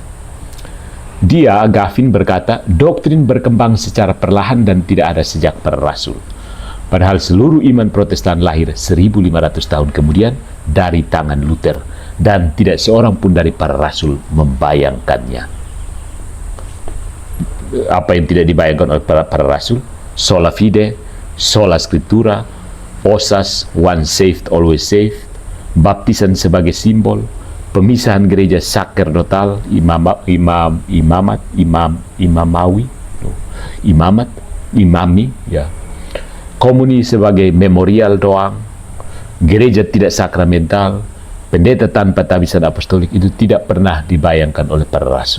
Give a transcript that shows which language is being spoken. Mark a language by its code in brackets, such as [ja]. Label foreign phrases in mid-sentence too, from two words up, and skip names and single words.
[id] Gavin berkata, doktrin berkembang secara perlahan dan tidak ada sejak para rasul. Padahal seluruh iman Protestan lahir 1500 tahun kemudian dari tangan Luther, dan tidak seorang pun dari para rasul membayangkannya. Apa yang tidak dibayangkan oleh para rasul? [la] Sola fide, sola scriptura, osas, [en] one saved, always saved, [id] baptisan sebagai simbol, pemisahan gereja sakerdotal, imami, ya. Komuni sebagai memorial doang, gereja tidak sakramental, pendeta tanpa tabisan apostolik, itu tidak pernah dibayangkan oleh para rasul.